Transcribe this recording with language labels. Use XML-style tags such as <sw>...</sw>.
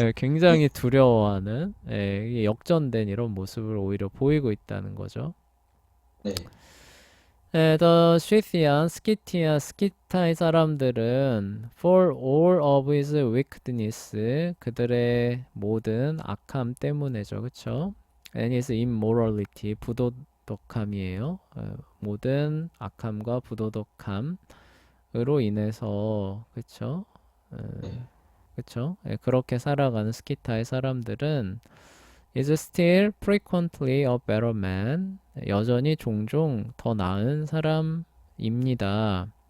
<ko>굉장히 두려워하는 이게 역전된 이런 모습을 오히려 보이고 있다는 거죠. 네.</ko> <en>The Scythian,</en> <ko>스키타이 사람들은</ko> <en>for all of his wickedness,</en> <ko>그들의 모든 악함 때문에죠, 그쵸?</ko> <en>And his immorality,</en> <ko>부도덕함이에요. 모든 악함과 부도덕함으로 인해서, 그쵸? 어, 네. 그쵸? 그렇게 살아가는 스키타이 사람들은</ko> <en>is still frequently a better man.</en> <ko>여전히 종종 더 나은 사람입니다.</ko>